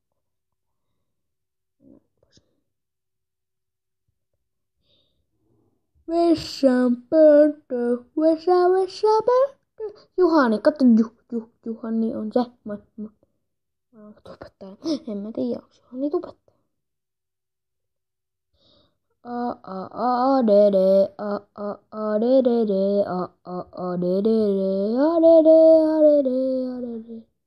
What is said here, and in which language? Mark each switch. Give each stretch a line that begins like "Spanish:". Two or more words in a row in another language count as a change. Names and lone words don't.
Finnish: Vessanpönttö. Juhani, katso, Juhani on se. Mä oon tubettaja. En mä tiedä, onko Juhani tubettaja. A D D A D D D A D D D A D D A D D A D D.